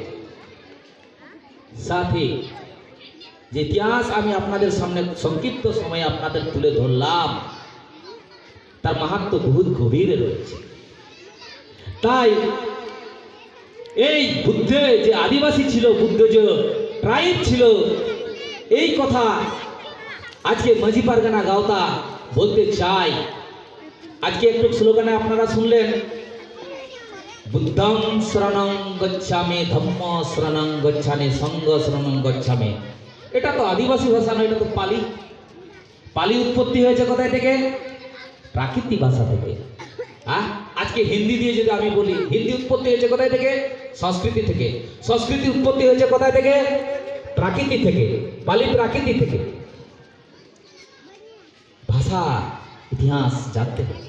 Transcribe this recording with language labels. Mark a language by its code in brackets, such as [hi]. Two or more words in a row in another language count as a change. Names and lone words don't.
[bn] সাথে যে ইতিহাস আমি আপনাদের সামনে সংক্ষিপ্ত সময়ে আপনাদের তুলে ধরলাম, তার মাহাত্ম্য বহুত গভীরে রয়েছে। তাই এই বুদ্ধে যে আদিবাসী ছিল, বুদ্ধ যে ট্রাইব ছিল, এই কথা আজকে মাঝি পারগানা গাওতা বলতে চাই। আজকে একটু স্লোগানে আপনারা শুনলেন, [pi] বুদ্ধং শরণং গচ্ছামি, ধম্ম শরণং গচ্ছামি, সংঘ শরণং গচ্ছামি। [bn] এটা তো আদিবাসী ভাষা নয়, এটা তো পালি। পালি উৎপত্তি হয়েছে কোথায় থেকে? প্রাকৃতিক ভাষা থেকে। আজকে হিন্দি দিয়ে যদি আমি বলি, হিন্দি উৎপত্তি হয়েছে কোথায় থেকে? সংস্কৃতি থেকে। সংস্কৃতি উৎপত্তি হয়েছে কোথায় থেকে? প্রাকৃতি থেকে। পালি প্রাকৃতি থেকে। ভাষা ইতিহাস জানতে হবে।